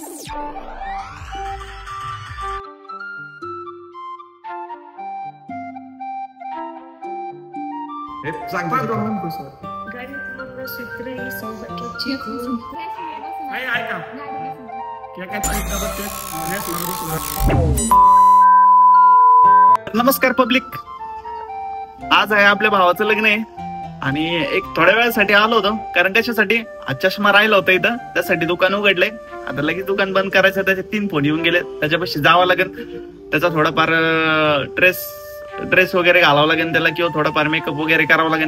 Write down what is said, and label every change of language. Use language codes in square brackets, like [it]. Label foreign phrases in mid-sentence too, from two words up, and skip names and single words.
[pt] Quando não, professor? Garoto mandou se três, só que eu te juro. Aí, cara. [mr] नमस्कार पब्लिक, आज आहे आपल्या भावाचं लग्न आहे आणि एक थोड्या वेळासाठी आलो होतो. कारण कशासाठी, आज चष्मा राहिला होता इथं, त्यासाठी दुकान उघडलंय. आता लगेच दुकान बंद करायचं, त्याचे 3 फोन येऊन गेले. त्याच्यापाशी जावं लागेल, त्याचा थोडाफार ड्रेस वगैरे घालावं लागेल त्याला, किंवा थोडाफार मेकअप वगैरे करावं लागेल.